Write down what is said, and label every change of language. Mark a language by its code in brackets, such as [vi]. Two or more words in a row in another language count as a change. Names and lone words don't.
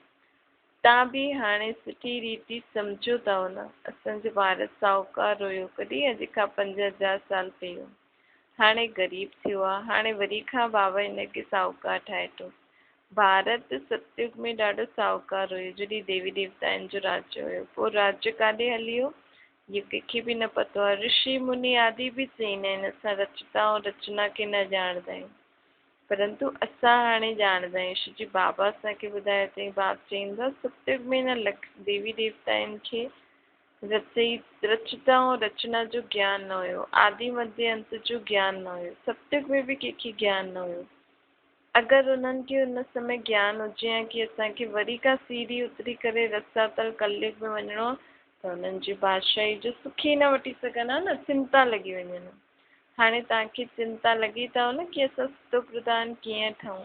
[sd] तव्हां बि हाणे सुठी रीति सम्झो था न, असांजो भारत साहूकार हुयो कॾहिं, अॼु खां 5000 साल पहिरियों। हाणे ग़रीब थियो आहे, हाणे वरी खां बाबा हिनखे साहूकार ठाहे थो। भारत सत्युग में ॾाढो साहूकार हुयो, जॾहिं देवी देवताउनि जो राज्य हुयो। पोइ राज्य काॾे हली वियो, इहो कंहिंखे बि न पतो आहे। ऋषि मुनि आदि बि चईंदा आहिनि असां रचता ऐं रचना खे न ॼाणंदा आहियूं, परंतु असां हाणे ॼाणंदा आहियूं। श्री बाबा असांखे ॿुधायो अथई। बाप चईंदो आहे सत्युग में न देवी देवताउनि खे रचता ऐं रचना जो ज्ञान न हुयो, आदि मध्य अंत जो ज्ञान न हुयो। सत्युग में बि कंहिंखे ज्ञान न हुयो। अगरि उन्हनि खे उन समय ज्ञान हुजे हा कि असांखे वरी खां सीढ़ी उतरी करे रसातल कलयुग में वञिणो आहे, त हुननि जी बादशाही जो सुख ई न वठी सघनि हा न, चिंता लॻी वञनि। हाणे तव्हांखे चिंता लॻी अथव न कि असां सुतो प्रधान कीअं ठहूं।